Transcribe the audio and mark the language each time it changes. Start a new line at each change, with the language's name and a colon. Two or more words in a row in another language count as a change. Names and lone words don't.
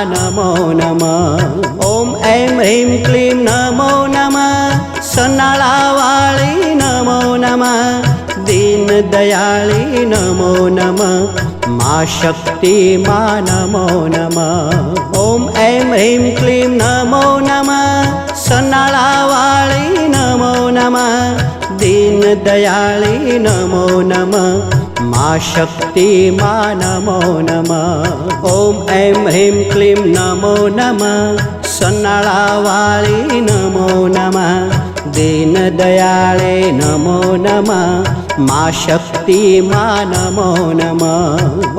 Sanskrit: नमो नमः ओम ऐं ह्रीं क्लीं नमो नमः सनाळावाळी नमो नमः दीनदयाळी नमो नमः मा शक्ति मा नमो नमः ओम ऐं ह्रीं क्लीं नमो नमः सनाळावाळी नमो नमः दीनदयाळी नमो नमः मा शक्ति मा नमो नमः। ओम ऐं ह्रीं क्लीं नमो नमः। सन्नाळावाळी नमो नमः। दीनदयाळे नमो नमः। मा शक्ति मा नमो नमः।